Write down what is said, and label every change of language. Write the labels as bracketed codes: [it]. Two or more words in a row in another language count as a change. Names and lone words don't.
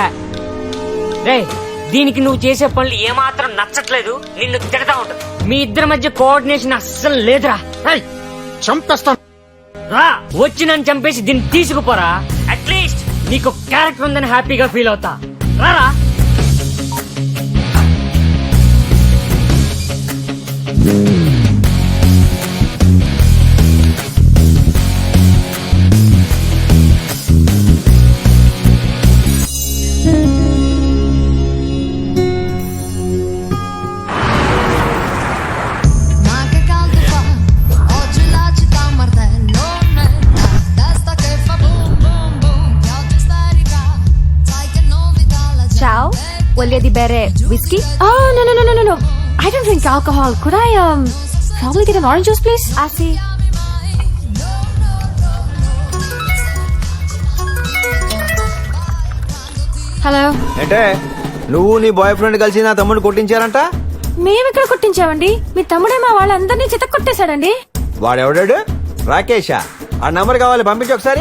[te] రే, దీనికి నువ్వు చేసే పనులు ఏమాత్రం నచ్చట్లేదు, నిన్ను తిడతా ఉంటుంది. మీ ఇద్దరి మధ్య కోఆర్డినేషన్ అస్సలు లేదురా. రేయ్, చంపేస్తాను. రా, వచ్చి నన్ను చంపేసి దీన్ని తీసుకుపోరా. అట్లీస్ట్ నీకు క్యారెక్టర్ ఉందని హ్యాపీగా ఫీల్ అవుతా. రారా. [it] Ma che caldo fa, oggi la città un martellone, testa che fa [en] boom boom boom, [it] pioggia isterica, sai che novità la gente. Ciao, voglio di bere whiskey? [en] Oh, no. I don't drink alcohol. Could I, probably get an orange juice, please? I see. [te] హలో, అంటే నువ్వు నీ [en] boy friend [te] కలిసి నా తమ్ముడిని కొట్టించారంట. మేమెక్కడ కొట్టించామండి? మీ తమ్ముడే మా వాళ్ళందరినీ చిత్త కొట్టేశాడండి. వాడెవడాడు? రాకేషా? ఆ నంబర్ కావాలి, పంపించి ఒకసారి.